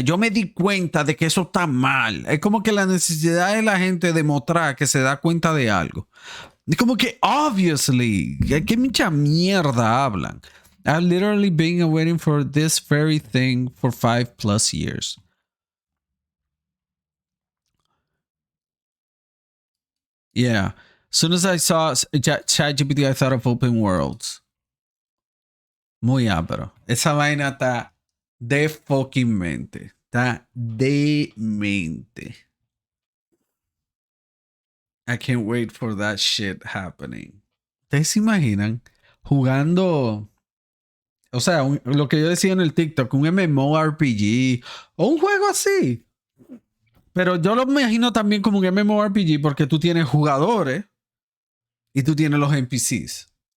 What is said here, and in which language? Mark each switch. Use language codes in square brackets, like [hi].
[es] Yo me di cuenta de que eso está mal. Es como que la necesidad de la gente de mostrar que se da cuenta de algo. Es como que, obviously, ¿qué mucha mierda hablan? [en] I've literally been waiting for this very thing for 5+ years. Yeah. As soon as I saw ChatGPT, I thought of open worlds. [es] Muy ápero. Esa vaina está de fucking mente. Está demente. [en] I can't wait for that shit happening. [es] ¿Ustedes se imaginan jugando? O sea, lo que yo decía en el TikTok, un MMORPG o un juego así. Pero yo lo imagino también como un MMORPG porque tú tienes jugadores y tú tienes los NPCs.